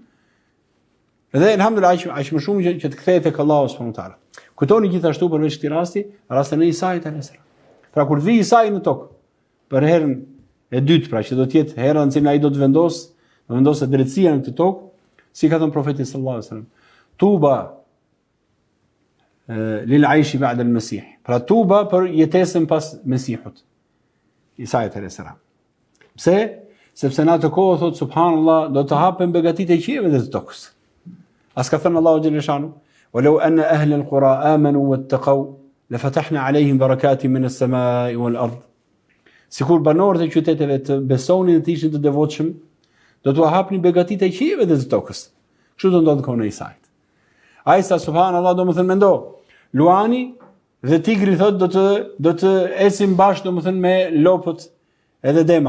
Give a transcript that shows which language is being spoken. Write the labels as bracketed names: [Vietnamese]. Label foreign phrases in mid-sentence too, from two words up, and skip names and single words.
[Albanian] Dhe alhamdulillah aq më shumë që të kthehet tek Allahu [Arabic] سبحانه وتعالى. [Albanian] Kujtoni gjithashtu përveç këtij rasti, rastin e Isait [Arabic] عليه السلام. [Albanian] Pra kur vi Isai në tokë, për herën e dytë, pra që do të jetë hera në cilën ai do të vendosë drejtësia në këtë tokë, si ka thënë profeti [Arabic] صلى الله عليه وسلم, طوبى للعيش بعد المسيح. [Albanian] Pra tuba për jetesën pas Mesihut. Isait [Arabic] عليه السلام. [Albanian] Pse? Sepse në atë kohë thot subhanallah do të hapen begatitë e qiellit dhe të tokës. As ka thënë Allahu xhaleshanu, [Arabic] "ولو أن أهل القرى آمنوا واتقوا لفتحنا عليهم بركات من السماء والأرض." [Albanian] Sikur banorët e qyteteve të besonin dhe të ishin të devotshëm, do t'u hapnin begatitë e qiellit dhe të tokës. Kështu do ndodhë kohën e Isait. Ai sa subhanallahu do të thënë mendo, luani dhe tigri thot do të ecin bashkë, do të thënë me lopët edhe demat.